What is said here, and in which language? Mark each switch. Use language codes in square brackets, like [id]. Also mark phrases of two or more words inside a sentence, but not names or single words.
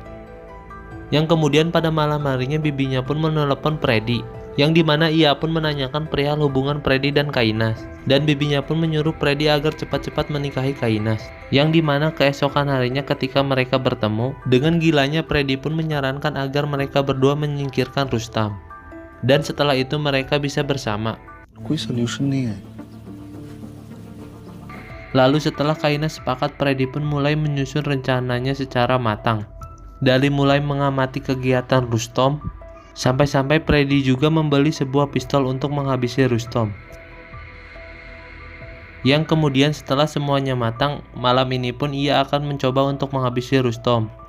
[id] Yang kemudian pada malam harinya bibinya pun menelepon Freddy, yang dimana ia pun menanyakan perihal hubungan Freddy dan Kainas. Dan bibinya pun menyuruh Freddy agar cepat-cepat menikahi Kainas. Yang dimana keesokan harinya ketika mereka bertemu, dengan gilanya Freddy pun menyarankan agar mereka berdua menyingkirkan Rustam. Dan setelah itu mereka bisa bersama. [hi] कोई solution नहीं है. [id] Lalu setelah Kainas sepakat, Freddy pun mulai menyusun rencananya secara matang. Dari mulai mengamati kegiatan Rustom, sampai-sampai Freddy juga membeli sebuah pistol untuk menghabisi Rustom. Yang kemudian setelah semuanya matang, malam ini pun ia akan mencoba untuk menghabisi Rustom.